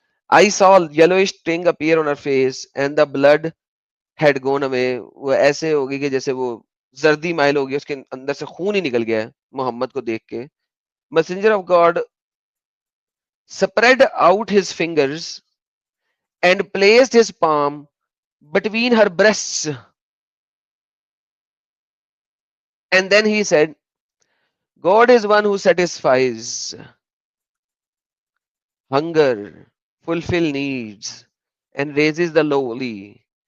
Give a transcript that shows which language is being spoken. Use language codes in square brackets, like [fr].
[en] I saw yellowish sting appear on her face and the blood had gone away. [ur] وہ ایسے ہوگی کہ جیسے وہ زردی مائل ہوگی، اس کے اندر سے خون ہی نکل گیا ہے محمد کو دیکھ کے. [en] Messenger of God spread out his fingers and placed his palm between her breasts, and then he said, God is one who satisfies hunger, fulfill needs, and raises the lowly.